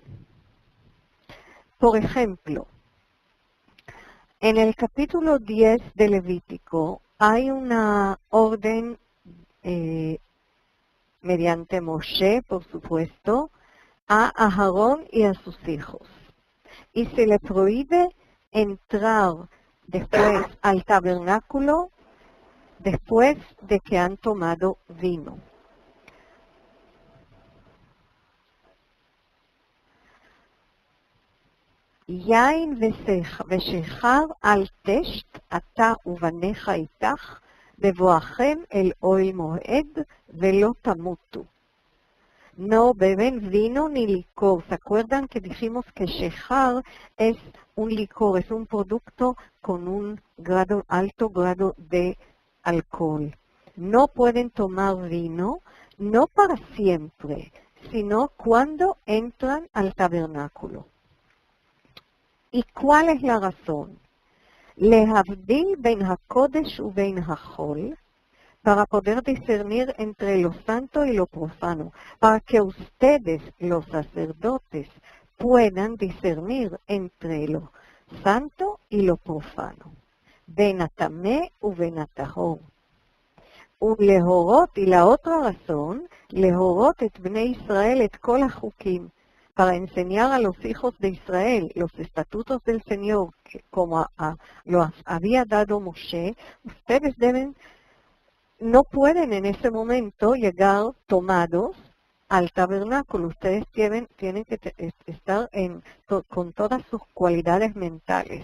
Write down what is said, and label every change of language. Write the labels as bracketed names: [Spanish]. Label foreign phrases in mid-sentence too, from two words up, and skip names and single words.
[Spanish] Por ejemplo, en el capítulo 10 de Levítico hay una orden mediante Moshe, por supuesto, a Aarón y a sus hijos. Y se le prohíbe entrar después al tabernáculo después de que han tomado vino. [Hebrew] יין ושכר אל תשת אתה ובניך איתך בבואכם אל אוהל מועד ולא תמותו. [Spanish] No beben vino ni licor. ¿Se acuerdan que dijimos que shechar es un licor, es un producto con un alto grado de alcohol? No pueden tomar vino, no para siempre, sino cuando entran al tabernáculo. ¿Y cuál es la razón? [Hebrew] להבדיל בין הקודש ובין החול, [Spanish] para poder discernir entre lo santo y lo profano, para que ustedes, los sacerdotes, puedan discernir entre lo santo y lo profano. [Hebrew] בין הטמא ובין הטהור. ולהורות, [Spanish] y la otra razón, [Hebrew] להורות את בני ישראל את כל החוקים, [Spanish] para enseñar a los hijos de Israel los estatutos del Señor, que como lo había dado Moshe. Ustedes no pueden en ese momento llegar tomados al tabernáculo. Ustedes tienen que estar con todas sus cualidades mentales.